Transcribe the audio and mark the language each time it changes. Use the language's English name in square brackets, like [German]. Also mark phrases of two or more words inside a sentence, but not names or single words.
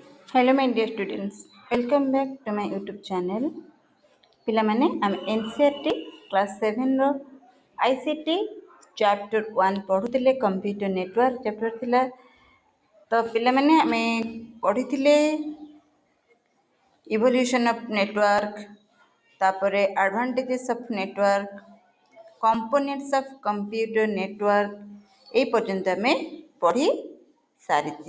[English] Hello my dear students, welcome back to my YouTube channel. [Odia] ପିଲାମାନେ ଆମେ NCERT କ୍ଲାସ୍ 7ର ICT ଚାପ୍ଟର 1 ପଢ଼ୁଥିଲେ [English] computer network chapter [Odia] ଥିଲା। ତ ପିଲାମାନେ ଆମେ ପଢ଼ିଥିଲେ [English] evolution of network, [Odia] ତାପରେ [English] advantages of network, components of computer network [Odia] ଏଇ ପର୍ଯ୍ୟନ୍ତ ଆମେ ପଢ଼ି ସାରିଛେ।